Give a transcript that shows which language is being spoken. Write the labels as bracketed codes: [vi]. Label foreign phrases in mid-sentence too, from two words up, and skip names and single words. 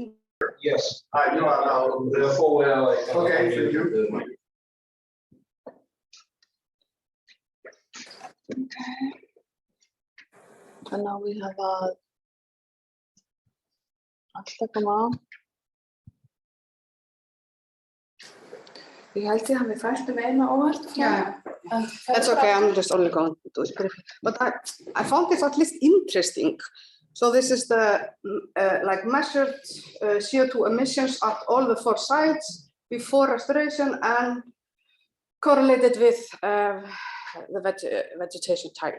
[en] Yes, you are now the forward. Okay, thank you. And now we have come on. [is] Ég held ég hafi fælt eina óvart. [en] Yeah, that's okay, I'm just only going to do it. But I found it at least interesting. So this is the like measured CO2 emissions at all the 4 sites before restoration and correlated with the vegetation type.